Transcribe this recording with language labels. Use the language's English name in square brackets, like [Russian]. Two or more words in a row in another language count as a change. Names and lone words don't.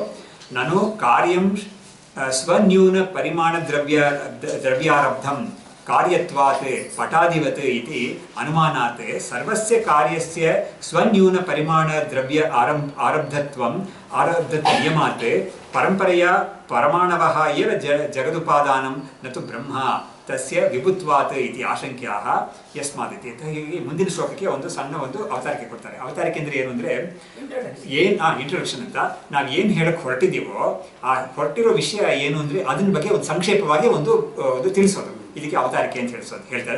[Sanskrit] ನಾನು ಕಾರ್ಯಂ ಸ್ವನ್ಯೂನ ಪರಿಮಾಣ ದ್ರವ್ಯಾರಬ್ಧಂ ಕಾರ್ಯತ್ವಾತ್ ಪಟಾಧಿವತ್ ಇತಿ ಅನುಮಾನಾತ್ ಸರ್ವಸ್ಯ ಕಾರ್ಯಸ್ಯ ಸ್ವನ್ಯೂನ ಪರಿಮಾಣ ದ್ರವ್ಯ ಆರಬ್ಧತ್ವಂ ನಿಯಮಾತ್ ಪರಂಪರೆಯ ಪರಮಾಣವಃ ಏವ ಜಗದುಪಾದಾನಂ ನತು ಬ್ರಹ್ಮ ತಸ್ಯ ವಿಭುತ್ವಾತ್ ಇತಿ ಆಶಂಕ್ಯಾಹ ಯಸ್ಮಾದಿತಿ ಅಂತ. [Kannada] ಹೀಗೆ ಮುಂದಿನ ಶ್ಲೋಕಕ್ಕೆ ಒಂದು ಸಣ್ಣ ಒಂದು ಅವತಾರಿಕೆ ಕೊಡ್ತಾರೆ. ಅವತಾರಿಕೆ ಅಂದ್ರೆ ಏನು ಅಂದ್ರೆ ಇಂಟ್ರೊಡಕ್ಷನ್ ಅಂತ. ನಾವು ಏನು ಹೇಳಕ್ ಹೊರಟಿದ್ದೀವೋ ಆ ಹೊರಟಿರೋ ವಿಷಯ ಏನು ಅಂದ್ರೆ ಅದನ್ನ ಬಗ್ಗೆ ಒಂದು ಸಂಕ್ಷೇಪವಾಗಿ ಒಂದು ತಿಳಿಸೋದು, ಇದಕ್ಕೆ ಅವತಾರಿಕೆ ಅಂತ ಹೇಳ್ತಾರೆ.